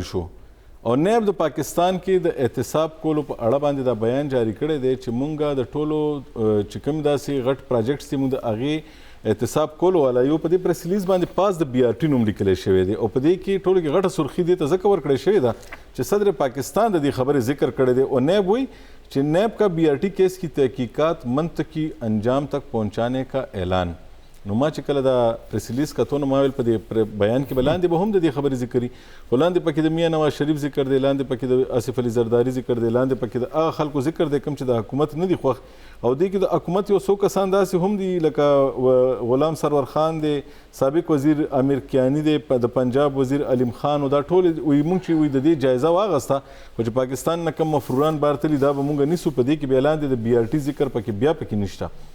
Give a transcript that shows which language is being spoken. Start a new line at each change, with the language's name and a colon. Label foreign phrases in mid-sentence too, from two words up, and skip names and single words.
Pashto: شو او نیب د پاکستان کې د احتساب کولو په اړه باندې دا بیان جاری کړی دی چې مونږ د ټولو چې کوم داسې غټ پراجیکټس دي مونږ د هغې احتساب کولو والا یو په دې
English: press release
Pashto: باندې پاس د BRT نوم لیکلی شوی دی او په دې کې ټولو کې غټه سرخي دې ته ځکه ورکړی شوې ده چې صدر پاکستان د دې خبرې ذکر کړی دی او نیب وایي چې
Urdu: نیب کا BRT کیس کی تحقیقات منطقی انجام تک پہنچانے کا اعلان.
Pashto: نو ما چې کله دا
English: press release
Pashto: کتو نو ما ویل په دې بیان کې به لاندې به هم د دې خبرې ذکر وي خو لاندې پکې د میاں نواز شریف ذکر دی لاندې پکې د آصف علي زرداري ذکر دی لاندې پکې د هغه خلکو ذکر دی کوم چې د حکومت نه دي خوښ او دې کې د حکومت یو څو کسان داسې هم دي لکه غلام سرور خان دی سابق وزیر امیر کیانی دی د پنجاب وزیر علیم خان او دا ټول وایي موږ چې وایي د دې جایزه واخیسته خو چې پاکستان نه کوم مفروران بارتلي دا به موږ نیسو په دې کې بیا لاندې د BRT ذکر پکې بیا پکې نشته.